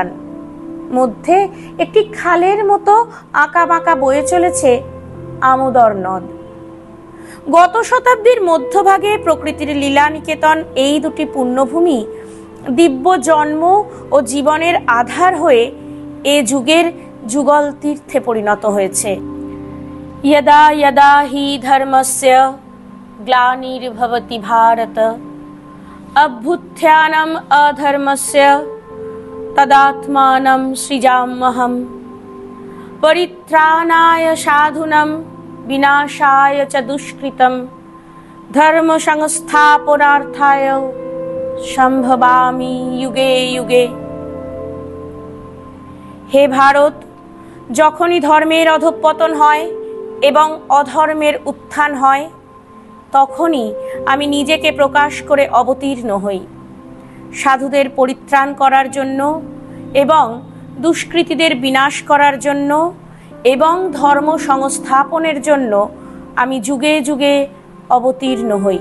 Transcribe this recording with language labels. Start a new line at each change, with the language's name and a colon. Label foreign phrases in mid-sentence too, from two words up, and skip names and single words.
Bangla: মধ্যে একটি খালের মতো আঁকা বাঁকা বয়ে চলেছে আমোদর নদ। গত শতাব্দীর মধ্যভাগে প্রকৃতির লীলা নিকেতন এই দুটি পুণ্যভূমি দিব্য জন্ম ও জীবনের আধার হয়ে এ যুগের যুগল তীর্থে পরিণত হয়েছে।
Sanskrit: यदा यदा हि धर्मस्य ग्लानिर्भवति भारत अभ्युत्थानम् अधर्मस्य तदात्मानं सृजाम्यहम् परित्राणाय साधूनां विनाशाय च दुष्कृतं धर्म संस्थापनार्थाय सम्भवामि युगे युगे।
Bangla: হে ভারত, যখনই ধর্মের অধঃপতন হয় এবং অধর্মের উত্থান হয়, তখনই আমি নিজেকে প্রকাশ করে অবতীর্ণ হই। সাধুদের পরিত্রাণ করার জন্য এবং দুষ্কৃতীদের বিনাশ করার জন্য এবং ধর্ম সংস্থাপনের জন্য আমি যুগে যুগে অবতীর্ণ হই।